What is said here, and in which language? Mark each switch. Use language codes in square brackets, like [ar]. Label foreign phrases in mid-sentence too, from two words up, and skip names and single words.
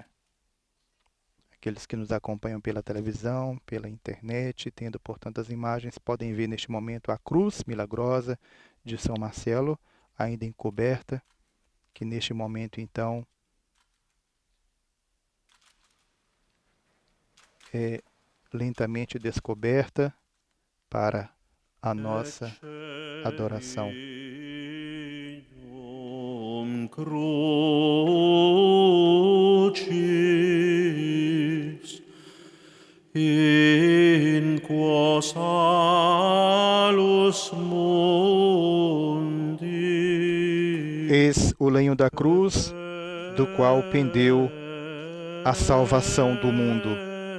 [pt] Aqueles que nos acompanham pela televisão, pela internet, tendo, portanto, as imagens, podem ver neste momento a cruz milagrosa de São Marcelo, ainda encoberta, que neste momento, então, é lentamente descoberta para a nossa adoração. [la] In quo salus mundi. [pt] Eis o lenho da cruz, do qual pendeu a salvação do mundo.